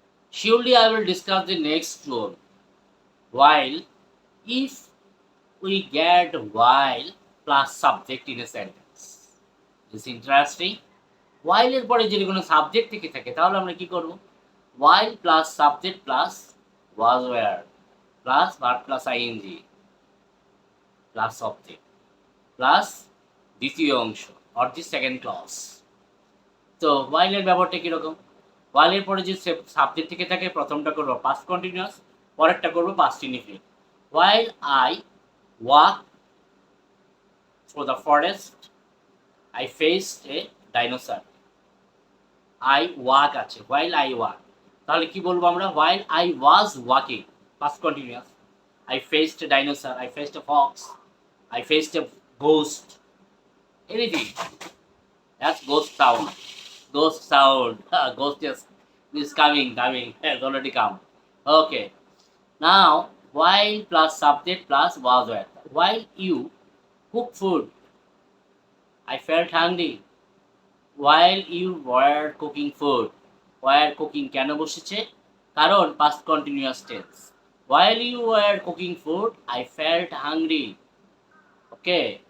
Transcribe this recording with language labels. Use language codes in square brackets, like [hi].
[en] Surely I will discuss the next rule. While, if we get while plus subject in a sentence. It's interesting. [bn] While এর পরে যদি কোনো subject থেকে থাকে তাহলে আমরা কি করব? [en] While plus subject plus was where plus verb plus ing plus object plus [bn] দ্বিতীয় অংশ [en] or the second clause. [bn] তো while এর ব্যবহারটা কিরকম? while এর পরে যে সাবজেক্ট থেকে থাকে প্রথমটা করব [en] past continuous, [bn] পরেরটা করব [en] past indefinite. While I walk through the forest, I faced a dinosaur. I walk [bn] আছে, [en] while I walk, [bn] তাহলে কি বলবো আমরা? [en] While I was walking, past continuous, I faced a dinosaur, I faced a fox, I faced a ghost, anything. That's ghost sound. Ghost sound. Ghost is coming, has already come. Okay. Now, while plus subject plus was where. while you cook food I felt hungry while you were cooking food were cooking [bn] কেন বসেছে কারণ [en] past continuous tense while you were cooking food I felt hungry okay